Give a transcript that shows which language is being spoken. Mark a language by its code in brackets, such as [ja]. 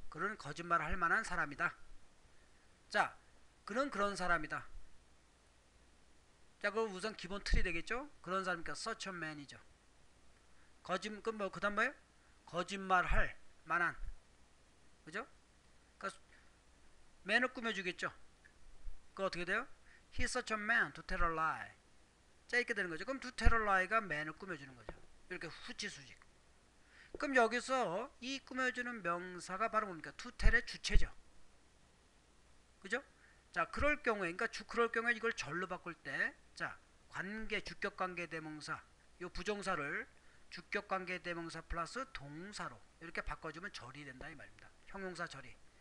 [ko] 그는 거짓말할 만한 사람이다. 자, 그는 그런 사람이다. 자, 그럼 우선 기본 틀이 되겠죠? 그런 사람이니까 [en] such a man [ko] 이죠. 그 다음 뭐예요? 거짓말할 만한. 그죠? 그러니까 man을 꾸며주겠죠? 그 어떻게 돼요? [en] He's such a man to tell a lie. [ko] 자, 이렇게 되는 거죠. 그럼 [en] to tell a lie [ko] 가 man을 꾸며주는 거죠. 이렇게 후치 수직. 그럼 여기서 이 꾸며주는 명사가 바로 뭡니까? to tell의 주체죠. 그죠? 자, 그럴 경우에, 그러니까 그럴 경우에 이걸 절로 바꿀 때, 자, 관계, 주격관계 대명사, 요 부정사를 주격관계 대명사 플러스 동사로 이렇게 바꿔주면 절이 된다 이 말입니다. 형용사 절이.